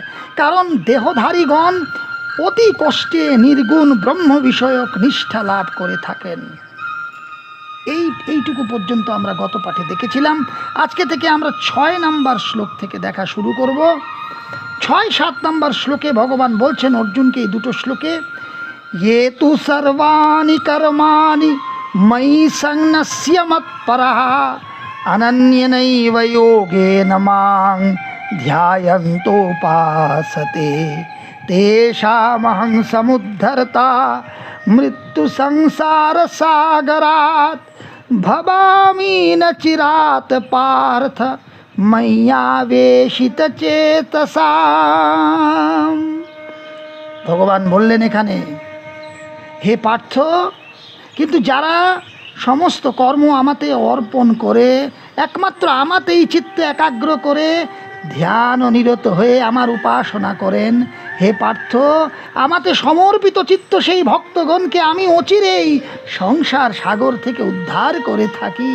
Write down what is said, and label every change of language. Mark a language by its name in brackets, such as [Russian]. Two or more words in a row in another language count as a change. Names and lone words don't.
[Bangla] কারণ দেহধারীগণ অতি কষ্টে নির্গুণ ব্রহ্ম বিষয়ক নিষ্ঠা লাভ করে থাকেন। এইটুকু পর্যন্ত আমরা গত পাঠে দেখেছিলাম। আজকে থেকে আমরা 6 নম্বর শ্লোক থেকে দেখা শুরু করব। 6-7 নম্বর শ্লোকে ভগবান বলছেন অর্জুনকে, এই দুটো শ্লোকে, [Sanskrit] ये तु सर्वाणि कर्माणि मयि संन्यस्य मत्परः अनन्यनैव योगेन मां ध्यायन्तोपासते तेषामहं समुद्धर्ता मृत्युसंसारसागरात् भवामि न चिरात् पार्थ मय्यावेशितचेतसाम्। [Bangla] ভগবান বললেন এখানে, হে পার্থ, কিন্তু যারা সমস্ত কর্ম আমাতে অর্পণ করে একমাত্র আমাতেই চিত্ত একাগ্র করে ধ্যান ও নিরত হয়ে আমার উপাসনা করেন, হে পার্থ, আমাতে সমর্পিত চিত্ত সেই ভক্তগণকে আমি অচিরেই সংসার সাগর থেকে উদ্ধার করে থাকি।